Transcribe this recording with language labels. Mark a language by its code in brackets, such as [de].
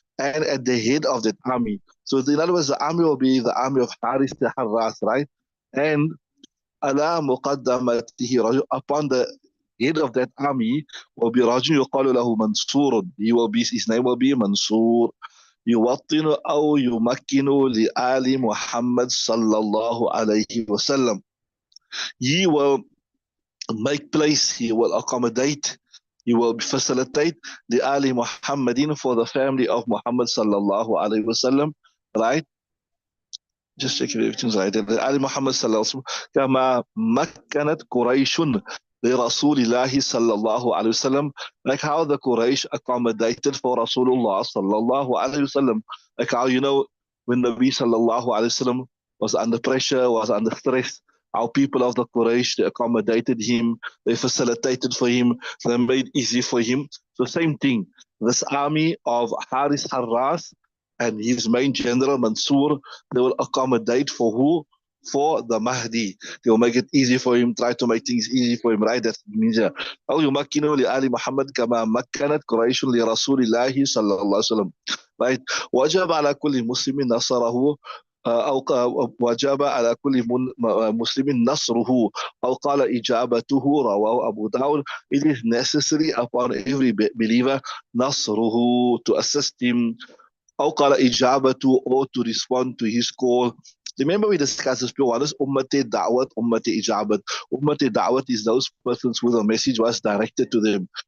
[en] And at the head of that army. So in other words, the army will be the army of Harith Harrath, right? And [ar] على مقدمته رجل, [en] upon the head of that army will be [ar] رجل يقال له منصور. [en] He will be, his name will be Mansur. [ar] يوطن أو يمكن لآل محمد صلى الله عليه وسلم. [en] He will make place, he will accommodate, he will facilitate the Ali Muhammadin for the family of Muhammad sallallahu alayhi wasallam, right? Just check if everything's right. Ali Muhammad sallallahu alaihi wasallam, [ar] كما مكنت قريش لرسول الله صلى الله عليه وسلم, [en] like how the Quraysh accommodated for Rasulullah sallallahu alaihi wasallam, like how when Nabi sallallahu alaihi wasallam was under pressure, was under stress, how people of the Quraysh, they accommodated him, they facilitated for him, they made easy for him. So same thing, this army of Haris Harras and his main general Mansur, they will accommodate for who? For the Mahdi. They will make it easy for him, try to make things easy for him, right? That means [ar] أو يمكنوا لآل محمد كما مكنت قريش لرسول الله صلى الله عليه وسلم. [en] Right? [ar] وجب على كل مسلم نصره أو وجب على كل مسلم نصره أو قال إجابته رواه أبو داود. [en] It is necessary upon every believer نصره, to assist him, [ar] أو قال إجابته, [en] or to respond to his call. Remember we discussed this before. What is Ummati Da'wat, Ummati Ijabat? Ummati Da'wat is those persons who the message was directed to them.